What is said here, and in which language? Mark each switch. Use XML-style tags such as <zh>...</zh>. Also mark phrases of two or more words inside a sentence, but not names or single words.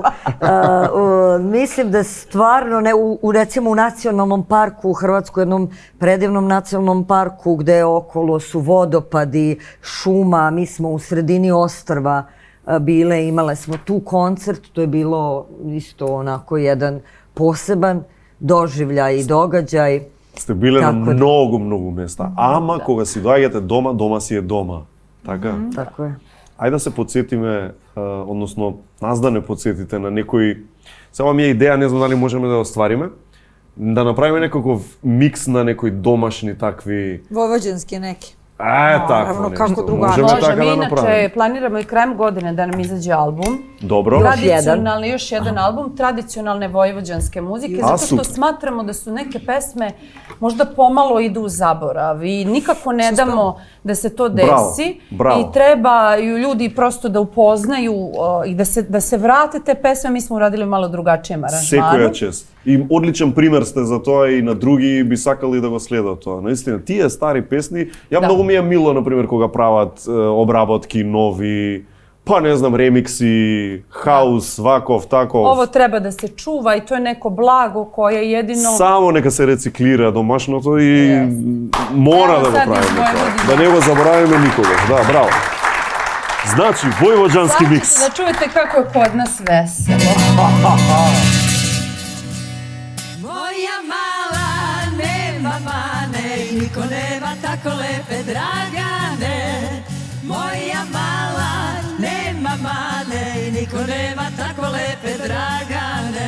<sr>Mislim da stvarno, recimo u nacionalnom parku u Hrvatskoj, jednom predivnom nacionalnom parku gde okolo su vodopadi, šuma, mi smo u sredini ostrva bile, imale smo tu koncert, to je bilo isto onako jedan poseban doživljaj i događaj.</sr> <mk>Sте биле на многу места, ама кога си доаѓате дома, дома си е дома. Така?</mk> <sr>Тако е.</sr> <mk>Ајде да се подсетиме, односно, нас да не подсетите на некои... Само ми е идеја, не знам дали можеме да ја оствариме, да направиме некаков микс на некои домашни такви...</mk> <sr>Vojvođanski neki. Tako nešto. Kako drugačije. Možemo tako da Mi napravimo. inače planiramo i krajem godine da nam izađe album. Dobro. Tradicionalni, još jedan album tradicionalne vojvođanske muzike, zato što smatramo da su neke pesme možda pomalo idu u zaborav i nikako ne damo da se to desi. I trebaju ljudi prosto da upoznaju i da se vrate te pesme. Mi smo uradili malo drugačijem aranžmanu.</sr> <mk>Секоја чест. И одличен пример сте за тоа и на други би сакали да го следат тоа. Наистина, тие стари песни, ја многу ми е мило, например, кога прават обработки нови, па не знам, ремикси, хаус, ваков, таков.</mk> <sr>Ovo treba da se čuva i to je neko blago koje jedino...</sr> <mk>Само нека се рециклира домашното и мора да го правиме тоа. Да не го заборавиме никогаш. Да, браво. Значи, војвоđanски микс.</mk> <sr>Da čujete kako je kod nas veselo. Moja mala nema mane i niko nema tako lepe Dragane. Moja mala nema mane i niko nema tako lepe Dragane.</sr>